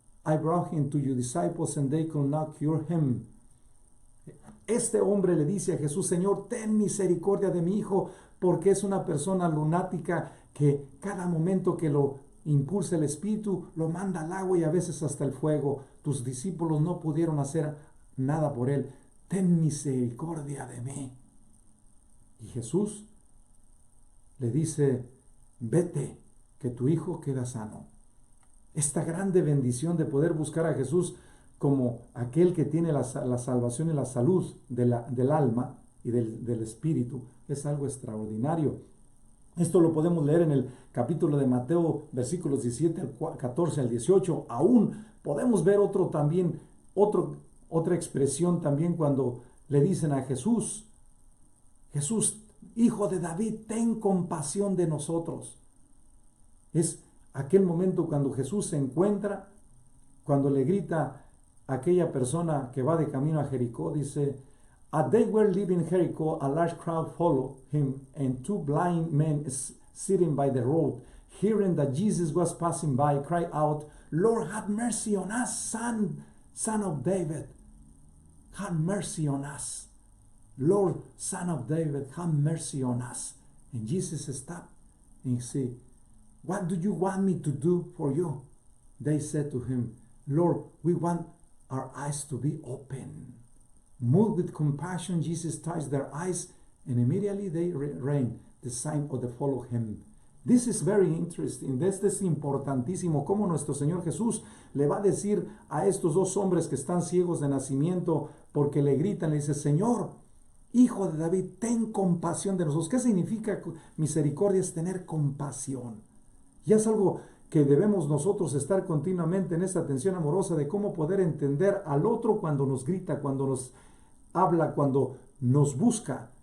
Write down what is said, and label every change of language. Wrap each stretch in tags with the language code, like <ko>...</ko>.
<en>I brought him to your disciples and they could not cure him.</en> <es>Este hombre le dice a Jesús, Señor, ten misericordia de mi hijo, porque es una persona lunática que cada momento que lo impulsa el Espíritu, lo manda al agua y a veces hasta el fuego. Tus discípulos no pudieron hacer nada por él. Ten misericordia de mí. Y Jesús le dice, vete, que tu hijo queda sano. Esta grande bendición de poder buscar a Jesús como aquel que tiene la salvación y la salud del alma y del espíritu es algo extraordinario. Esto lo podemos leer en el capítulo de Mateo, versículos 17 al 14 al 18. Aún podemos ver otra expresión también cuando le dicen a Jesús, Jesús, hijo de David, ten compasión de nosotros. Es aquel momento cuando Jesús se encuentra, cuando le grita a aquella persona que va de camino a Jericó, dice,</es> <en>as they were leaving Jericho, a large crowd followed him, and two blind men sitting by the road, hearing that Jesus was passing by, cried out, Lord, have mercy on us, son of David. Have mercy on us. Lord, son of David, have mercy on us. And Jesus stopped and he said, what do you want me to do for you? They said to him, Lord, we want our eyes to be open. Moved with compassion, Jesus touched their eyes, and immediately they ran. The sign of the follow him. This is very interesting.</en> <es>Este es importantísimo. Cómo nuestro Señor Jesús le va a decir a estos dos hombres que están ciegos de nacimiento, porque le gritan, le dice, Señor, hijo de David, ten compasión de nosotros. ¿Qué significa misericordia? Es tener compasión. Y es algo que debemos nosotros estar continuamente en esta atención amorosa de cómo poder entender al otro cuando nos grita, cuando nos habla, cuando nos busca.</es>